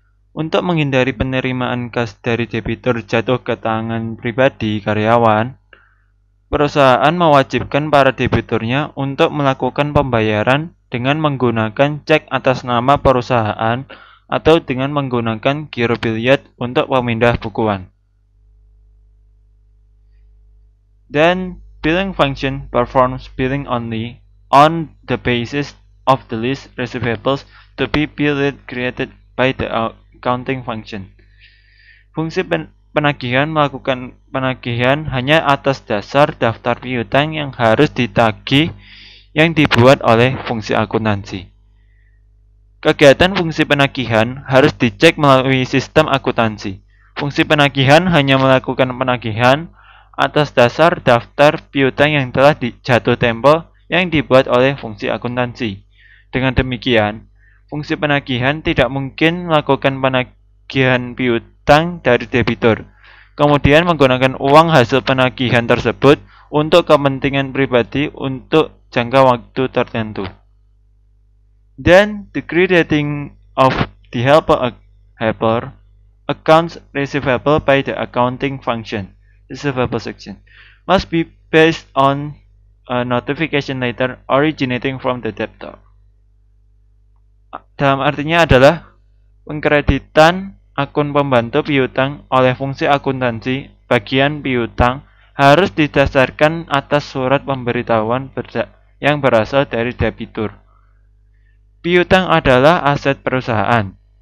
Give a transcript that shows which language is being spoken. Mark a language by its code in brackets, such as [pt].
[id] Untuk menghindari penerimaan kas dari debitur jatuh ke tangan pribadi karyawan, perusahaan mewajibkan para debiturnya untuk melakukan pembayaran dengan menggunakan cek atas nama perusahaan atau dengan menggunakan giro biliar untuk pemindah bukuan. [en] Then, billing function performs billing only on the basis of the list receivables to be billed created by the accounting function. [id] Fungsi penagihan melakukan penagihan hanya atas dasar daftar piutang yang harus ditagih yang dibuat oleh fungsi akuntansi. Kegiatan fungsi penagihan harus dicek melalui sistem akuntansi. Fungsi penagihan hanya melakukan penagihan atas dasar daftar piutang yang telah jatuh tempo yang dibuat oleh fungsi akuntansi. Dengan demikian, fungsi penagihan tidak mungkin melakukan penagihan piutang dari debitur, kemudian menggunakan uang hasil penagihan tersebut untuk kepentingan pribadi untuk jangka waktu tertentu. [en] Then, the crediting of the helper accounts receivable by the accounting function, receivable section, must be based on a notification letter originating from the debtor. [id] Dalam artinya adalah pengkreditan akun pembantu piutang oleh fungsi akuntansi bagian piutang harus didasarkan atas surat pemberitahuan yang berasal dari debitur. Piutang adalah aset perusahaan.